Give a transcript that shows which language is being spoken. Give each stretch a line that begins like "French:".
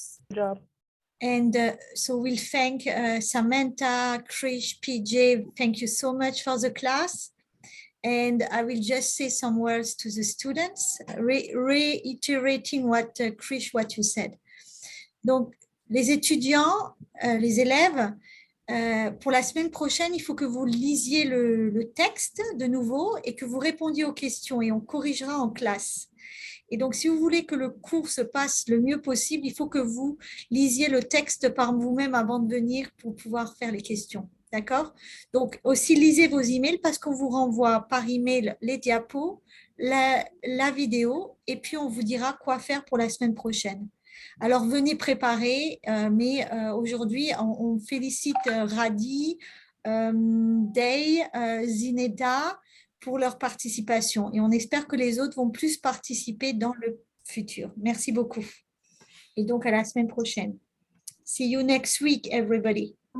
English: Good job. And so we'll thank Samantha, Krish, PJ. Thank you so much for the class. And I will just say some words to the students, reiterating what Krish, what you said.
French: Donc, les étudiants, les élèves, pour la semaine prochaine, il faut que vous lisiez le texte de nouveau et que vous répondiez aux questions et on corrigera en classe. Et donc, si vous voulez que le cours se passe le mieux possible, il faut que vous lisiez le texte par vous-même avant de venir pour pouvoir faire les questions. D'accord? Donc, aussi, lisez vos emails parce qu'on vous renvoie par email les diapos, la vidéo, et puis on vous dira quoi faire pour la semaine prochaine. Alors, venez préparer, mais aujourd'hui, on félicite Radi, Day, Zineda, pour leur participation. Et on espère que les autres vont plus participer dans le futur. Merci beaucoup. Et donc, à la semaine prochaine.
English: See you next week, everybody.